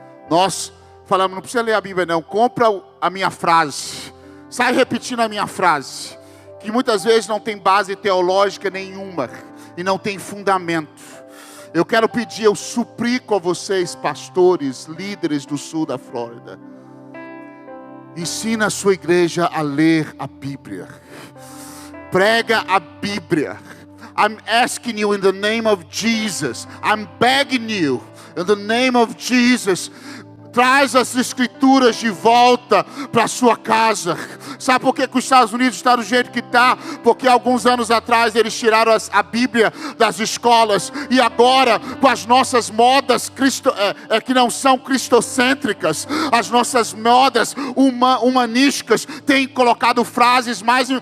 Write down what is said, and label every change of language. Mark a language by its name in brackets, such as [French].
[Portuguese] Nós falamos: não precisa ler a Bíblia não, compra a minha frase, sai repetindo a minha frase, que muitas vezes não tem base teológica nenhuma e não tem fundamento. Eu quero pedir, eu suplico a vocês, pastores, líderes do sul da Flórida, ensina a sua igreja a ler a Bíblia. Prega a Bíblia. [English] I'm asking you in the name of Jesus. I'm begging you in the name of Jesus. [Portuguese] Traz as escrituras de volta para sua casa. Sabe por que os Estados Unidos está do jeito que está? Porque alguns anos atrás eles tiraram a Bíblia das escolas. E agora, com as nossas modas que não são cristocêntricas, as nossas modas humanísticas têm colocado frases mais...